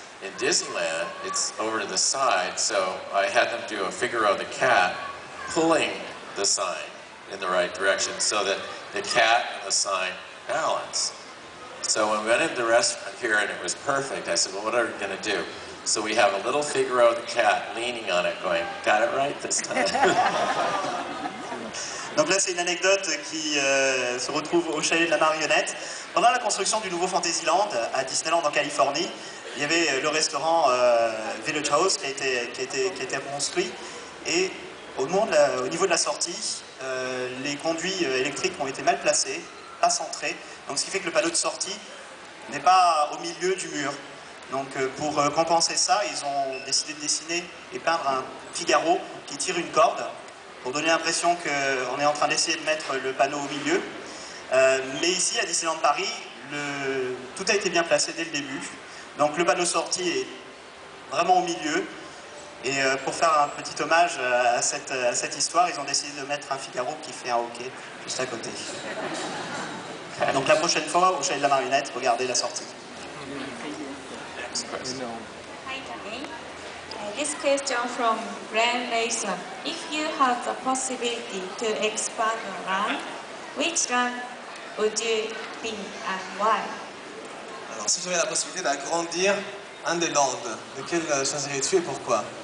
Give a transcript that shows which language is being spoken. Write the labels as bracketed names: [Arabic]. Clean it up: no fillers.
[English] In Disneyland, it's over to the side, so I had them do a Figaro the cat pulling the sign in the right direction so that the cat and the sign balance. So when we went into the restaurant here and it was perfect, I said, well, what are we going to do? So we have a little Figaro the cat leaning on it going, got it right this time. [French] Donc là, c'est une anecdote qui se retrouve au Chalet de la Marionnette. Pendant la construction du nouveau Fantasyland à Disneyland en Californie, il y avait le restaurant Village House qui a été construit. Et au niveau de la sortie, les conduits électriques ont été mal placés, pas centrés. Donc ce qui fait que le panneau de sortie n'est pas au milieu du mur. Donc pour compenser ça, ils ont décidé de dessiner et peindre un Figaro qui tire une corde pour donner l'impression qu'on est en train d'essayer de mettre le panneau au milieu. Mais ici, à Disneyland Paris, tout a été bien placé dès le début. Donc le panneau sortie est vraiment au milieu. Et pour faire un petit hommage à cette histoire, ils ont décidé de mettre un Figaro qui fait un hockey juste à côté. Donc la prochaine fois, au Chalet de la Marionnette, regardez la sortie. [English] Hi, Danny. This question from Grand Rayson. If you have the possibility to expand the land, which land would you be and why? [French] Alors, si j'avais la possibilité d'agrandir un des lands, lequel choisirais-tu et pourquoi?